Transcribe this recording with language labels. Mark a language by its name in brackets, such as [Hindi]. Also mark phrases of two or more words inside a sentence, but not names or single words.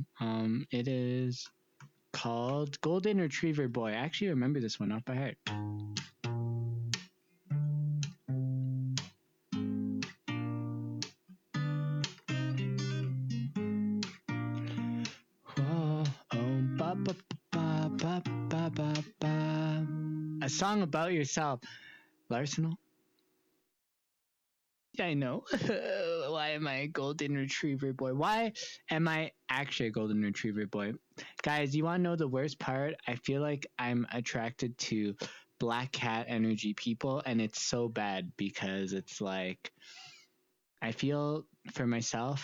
[English] It is called Golden Retriever Boy. I actually remember this one off by heart. Whoa, oh, ba, ba, ba, ba, ba, ba, ba. A song about yourself. Larsenal? Yeah, I know. Why am I a golden retriever boy? Why am I actually a golden retriever boy? Guys, you want to know the worst part? I feel like I'm attracted to black cat energy people, and it's so bad because it's like I feel for myself.